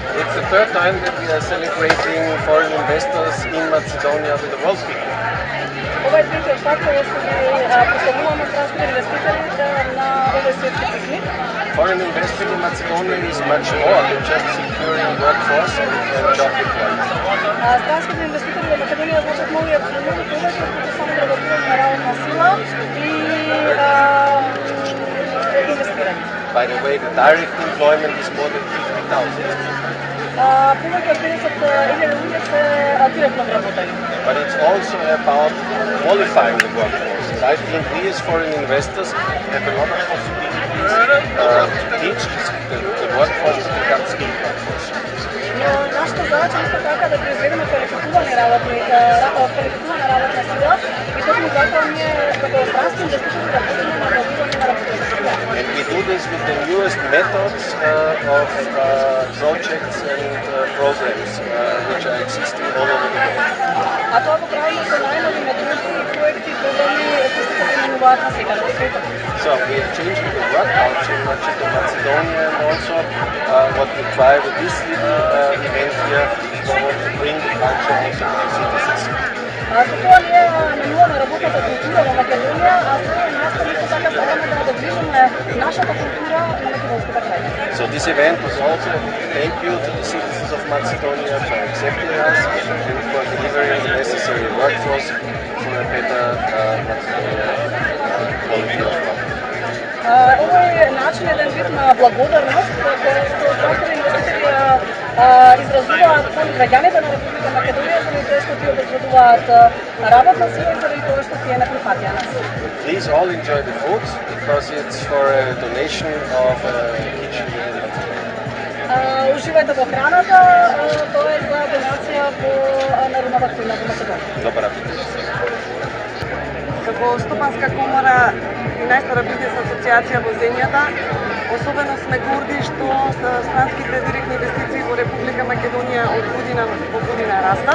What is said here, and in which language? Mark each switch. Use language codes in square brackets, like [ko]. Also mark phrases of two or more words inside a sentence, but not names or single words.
[en] It's the third time that we are celebrating foreign investors in Macedonia with the World Week. [mk] Ова е третиот пат кога што ги поставуваме странските инвеститори на овој светски пикник. [en] Foreign investing in Macedonia is much more than just securing workforce and job employment. [mk] Странските инвеститори во Македонија значат многу повеќе од само работување на работна сила и инвестирање. [en] By the way, the direct employment is more than 50,000. [mk] Повеќе од 50,000 луѓе се директно вработени. [en] But it's also about qualifying the workforce. I think these foreign investors have a lot of possibilities to teach the workforce to become skilled workforce. [mk] Но нашата задача исто така да произведеме квалифицирана работна сила и токму затоа ние како странски инвеститори да почнеме да добиваме на работна сила. [en] And we do this with the newest methods of projects and programs which are existing all over the world. [mk] А тоа го правиме со најнови методи, проекти, програми кои се применуваат на секаде во светот. [en] So we are changing the work culture not just in Macedonia, and also what we try with this little event here is to bring the culture also to the citizens. [mk] Со тоа ние менуваме работната култура во Македонија, а со овој настан исто така сакаме да доближиме нашата култура на македонските граѓани. [en] So this event was also a thank you to the citizens of Macedonia for accepting us and for delivering the necessary workforce for a better Macedonia quality of life. [mk] Овој начин еден вид на благодарност која што странските инвеститори изразуваат кон граѓаните на Република Македонија заради тоа што тие обезбедуваат работна сила и заради тоа што тие не прифатија нас. [en] Please all enjoy the food because it's for a donation of a kitchen in Macedonia. [mk] Уживајте во храната, тоа е за донација во народната кујна во Македонија. Добар апетит. Како Стопанска комора и најстара бизнес асоциација во земјата, особено сме горди што странските директни инвестиции во Република Македонија од година во година растат.